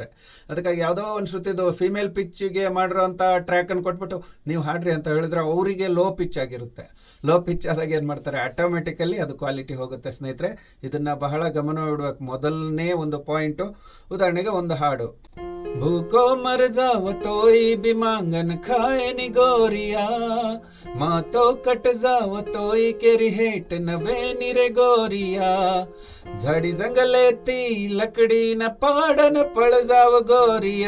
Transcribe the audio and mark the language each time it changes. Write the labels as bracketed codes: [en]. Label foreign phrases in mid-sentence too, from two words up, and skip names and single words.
[kn] ಅದಕ್ಕಾಗಿ ಯಾವುದೋ ಒಂದು ಶ್ರುತಿದು [en] female pitchige [kn] ಮಾಡಿರೋಂಥ ಟ್ರ್ಯಾಕನ್ನು ಕೊಟ್ಬಿಟ್ಟು ನೀವು ಹಾಡ್ರಿ ಅಂತ ಹೇಳಿದ್ರೆ ಅವರಿಗೆ [en] low pitch [kn] ಆಗಿರುತ್ತೆ. [en] low pitch [kn] ಆದಾಗ ಏನು ಮಾಡ್ತಾರೆ, ಆಟೋಮೆಟಿಕಲಿ ಅದು ಕ್ವಾಲಿಟಿ ಹೋಗುತ್ತೆ ಸ್ನೇಹಿತರೆ. ಇದನ್ನು ಬಹಳ ಗಮನವಿಡಬೇಕು. ಮೊದಲನೇ ಒಂದು ಪಾಯಿಂಟು, ಉದಾಹರಣೆಗೆ ಒಂದು ಹಾಡು, [raj] भूको मर जाव तोई भी मांगन खाए नी गोरिया, माँ तो कट जाव तोई केरी हेट नवे निरे गोरिया, झाड़ी जंगले ती लकड़ी न पाड़न पड़ जाव गोरिया.